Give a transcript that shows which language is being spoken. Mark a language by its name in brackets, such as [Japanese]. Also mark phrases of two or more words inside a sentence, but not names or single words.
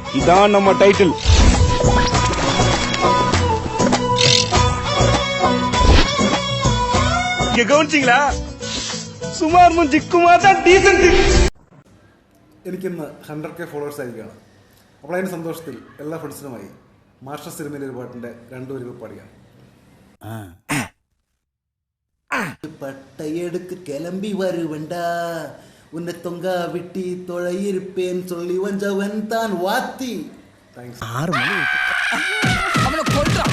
[Tamil] இதான் நம்ம டைட்டில். இங்க கவனிச்சிங்களா? [Malayalam] സുമാർ മുഞ്ചിക്കുമാർ ഡീസന്റ്. എനിക്കിന്ന് 100K ഫോളോവേഴ്സ് ആയിരിക്കുകയാണ്. അപ്പോൾ അതിൻ്റെ സന്തോഷത്തിൽ എല്ലാ ഫ്രണ്ട്സിനുമായി മാസ്റ്റർ സിനിമയിലെ ഒരു പാട്ടിൻ്റെ 2 വരികൾ പാടിയാണ്. [Tamil] பட்டையெடுக்கு கிளம்பி வருவண்டா, உன்னை தொங்கா விட்டி தொழையிருப்பேன் சொல்லி வஞ்சவன் தான் வாத்தி. தேங்க்ஸ். 6 மணி அவனை கொல்றான்.